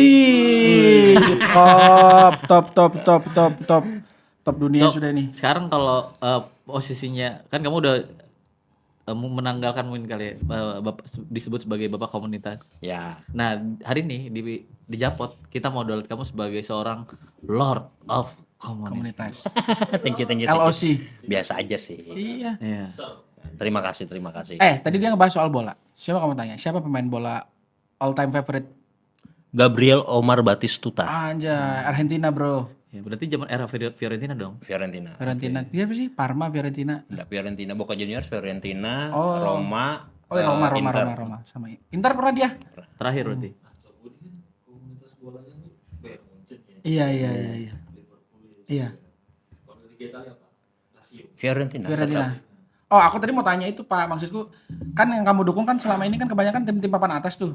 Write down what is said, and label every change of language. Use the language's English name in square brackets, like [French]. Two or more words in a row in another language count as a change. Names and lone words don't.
[Indonesian] Wih, top dunia sudah nih. Sekarang kalau posisinya kan kamu udah menanggalkan mungkin kali ya, bapak disebut sebagai bapak komunitas. Ya. Nah hari ini di Japot kita mau download kamu sebagai seorang [English] Lord of [Indonesian] Komunitas. [English] Thank you. LOC. [Indonesian] Biasa aja sih. Iya. Iya. Terima kasih. Tadi dia ngebahas soal bola. Siapa kamu tanya? Siapa pemain bola [English] all time favorite? [Indonesian] Gabriel Omar Batistuta. Anjay, Argentina bro. Ya, berarti zaman era Fiorentina dong. Fiorentina. Dia apa sih? Parma, Fiorentina. Enggak, Fiorentina, Boca Juniors, Fiorentina, Oh. Roma. Roma. Sama Inter pernah dia? Terakhir berarti. Iya. Fiorentina. Oh, aku tadi mau tanya itu Pak, maksudku kan yang kamu dukung kan selama ini kan kebanyakan tim-tim papan atas tuh.